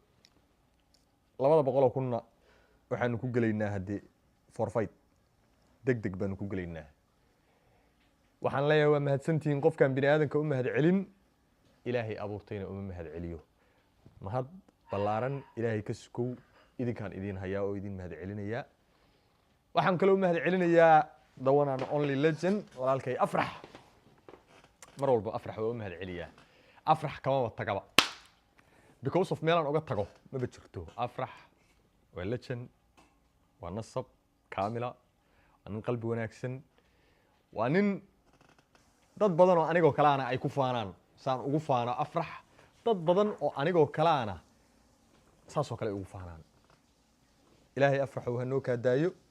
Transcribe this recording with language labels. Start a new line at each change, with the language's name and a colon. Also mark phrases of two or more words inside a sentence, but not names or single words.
Somali: 200 kunna waxaan ku galeynaa hadii forfait degdeg baan ku galeynaa waxaan leeyahay waa mahadsantihiin qofkan bini aadanka u mahad celin ilaahay abuurtayna uma mahad celiyo mahad balaaran ilaahay ka sukow idinkaan idin hayaa oo idin mahad celinaya waxaan kale u mahad celinayaa
English: the one and only legend
Somali: walaalkay Afrax mar walba Afrax waa u mahad celiyaa Afrax kama tagaba
English: because of
Somali: meelan uga tago ma jirto Afrax waa legend waa nasab kaamila aan qalbi wanaagsan waa nin dad badan oo anigoo kalaana ay ku faanaan saan ugu faano Afrax dad badan oo anigoo kalaana saasoo kale ugu faanaan ilaahay Afrax uu hanoo ka daayo